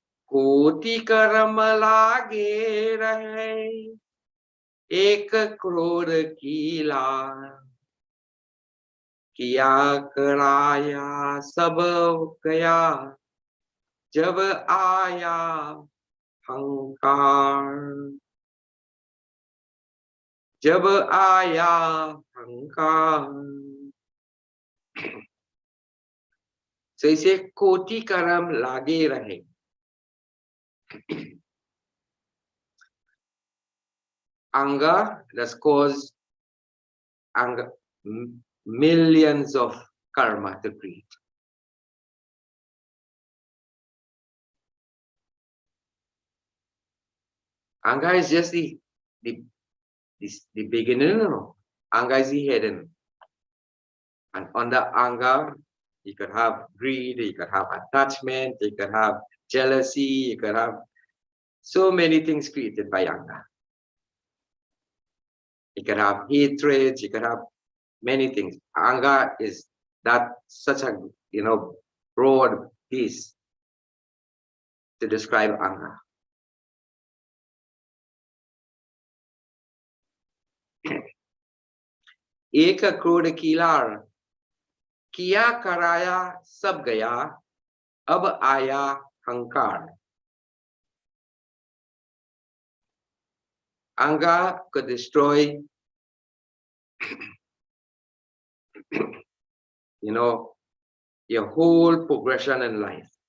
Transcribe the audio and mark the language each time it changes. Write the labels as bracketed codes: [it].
[hi] कोटि कर्म लागे रहे, एक क्रोध कीला, किया कराया सब गया, जब आया अहंकार, जब आया अहंकार. So इसे कोटि कर्म लागे रहे. [en] Anger that's caused anger, millions of karma to create. Anger is just the beginning. No? Anger is the hidden. And under anger, you could have greed, you could have attachment, you could have jealousy, you could have so many things created by anger. You could have hatred, you could have many things. Anger is that such a broad piece to describe anger. [hi] एक क्रोध कीलार, किया कराया सब गया, अब आया अहंकार. [en] Anger could destroy, your whole progression in life.